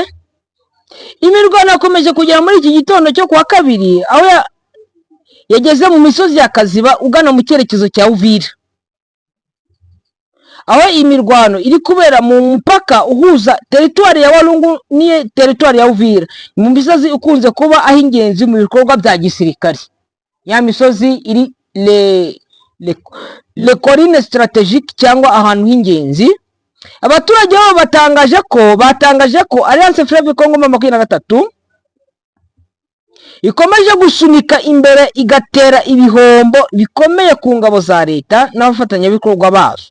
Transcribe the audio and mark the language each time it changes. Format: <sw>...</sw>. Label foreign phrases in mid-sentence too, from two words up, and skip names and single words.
<rw>Imirwano yakomeje kugera muri iki gitondo cyo kuwa kabiri, aho yageze mu misozi ya Kaziba ugana mu cyerekezo cya Uvira, aho iyi mirwano iri kubera mu mupaka uhuza teritwari ya Walungu n'iyo teritwari ya Uvira, mu misozi ikunze kuba aho ingenzi mu bikorwa bya gisirikare. Ya misozi iri</rw> <fr>le colline stratégique</fr> <rw>cyangwa ahantu h'ingenzi. Abaturage bo batangaje ko Alliance Fleuve Congo 23 ikomeje gusunika imbere igatera ibihombo bikomeye ku ngabo za leta n'abafatanyabikorwa bazo.</rw>